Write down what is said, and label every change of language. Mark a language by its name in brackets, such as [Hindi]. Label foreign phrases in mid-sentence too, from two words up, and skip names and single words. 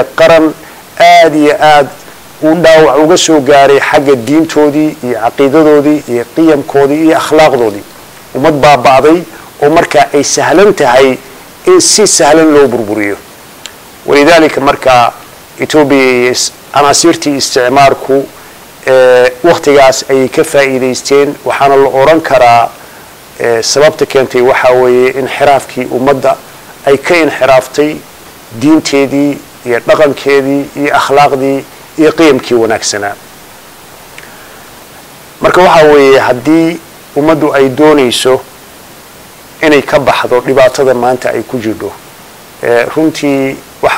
[Somali] qaran aad iyo aad u dhaawac uga soo gaaray xagga diintoodii iyo caqiidadoodii iyo qiyamkoodii iyo akhlaaqdoodii ummad baaba'day oo markaa ay sahlan tahay in si sahlan loo burburiyo walidaalika markaa Ethiopia عناصرتي استعماركو وقتigaas ay ka faa'iideysteen waxaana la oran karaa sababta keentay waxa weeye inxiraafkii ummadda ay ka inxiraaftay diinteedii iyo dhaqankeedii iyo akhlaaqdii iyo qiyamkii wanaagsanaa marka waxa weeye haddii ummaddu ay doonayso inay ka baxdo dhibaatada maanta ay ku jirto runtii waxa